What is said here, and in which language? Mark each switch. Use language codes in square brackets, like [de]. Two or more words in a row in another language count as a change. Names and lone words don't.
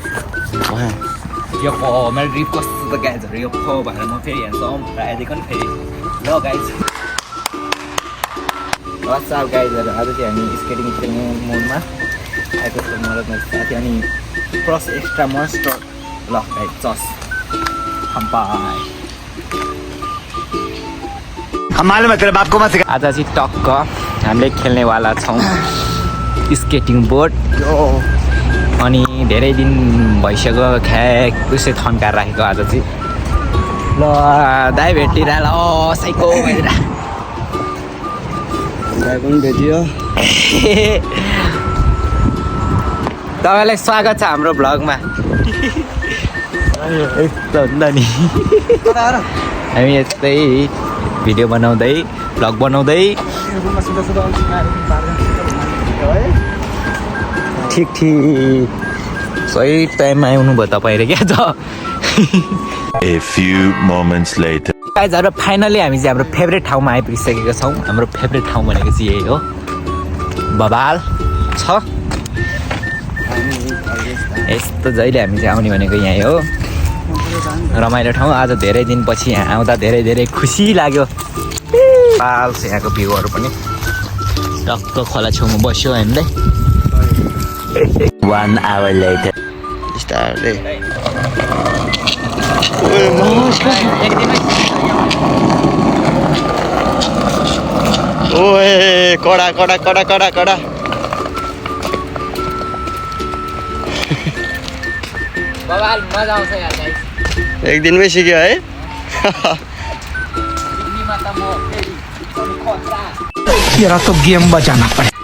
[ne] यो मेरो ड्रिप कस्तो त गाइजहरू, यो भएर म फेरि हेर्छु प्रायःदेखि पनि फेरि ल गाइज। साल गाइजहरू, आज चाहिँ हामी स्केटिङ खेल्ने मोडमा आएको छ मलाई मेरो साथी अनि क्रस एक्स्ट्रा मोन्स्टर ल गाइज चस [hi] मालूम है तेरे बाप को मत सिखा। [ne] आज चाहिँ टक्क हामीले खेल्नेवाला छौँ स्केटिङ बोर्ड। अनि धेरै दिन भइसक्यो उसै थन्काएर राखेको आज चाहिँ। ल दाइ भेटिरह ल साइको भेटेर पनि भेटियो। तपाईँलाई स्वागत छ हाम्रो भ्लगमा। नि हामी यस्तै भिडियो बनाउँदै भ्लग बनाउँदै ठिक सही टाइममा आउनु भयो तपाईँ रे क्या त। [en] A few moments later. [ne] गाइजहरू फाइनली हामी चाहिँ हाम्रो फेभरेट ठाउँमा आइपुगिसकेको छौँ। हाम्रो फेभरेट ठाउँ भनेको चाहिँ यही हो, बबाल छ। यस्तो जहिले हामी चाहिँ आउने भनेको यहीँ हो, रमाइलो ठाउँ। आज धेरै दिनपछि यहाँ आउँदा धेरै धेरै खुसी लाग्यो। बाल छ यहाँको भ्यूहरू पनि। टक्क खोला छेउमा बस्यो हामीलाई। [en] 1 hour later. [ne] ओए कडा कडा कडा कडा कडा बबाल मजा आउँछ यार गाइस। एक दिनमै सिक्यो है। [hi] तेरा तो गेम बजाना पड़े।